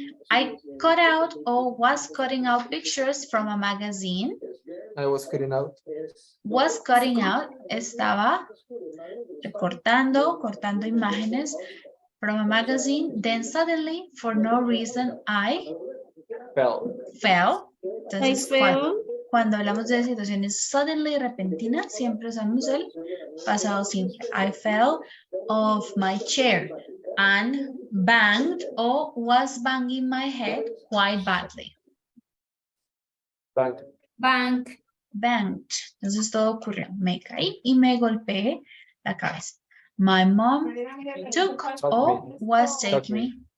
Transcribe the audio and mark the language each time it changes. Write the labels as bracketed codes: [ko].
[en] I cut out or was cutting out pictures from a magazine. I was cutting out. Was cutting out, [es] estaba cortando imágenes [en] from a magazine. Then suddenly, for no reason, I fell. [es] Entonces, cuando hablamos de situaciones suddenly, repentinas, siempre usamos el pasado simple. [en] I fell off my chair and banged or was banging my head quite badly. Banged. [es] Entonces todo ocurrió. Me caí y me golpeé la cabeza. [en] My mom took or was taking me.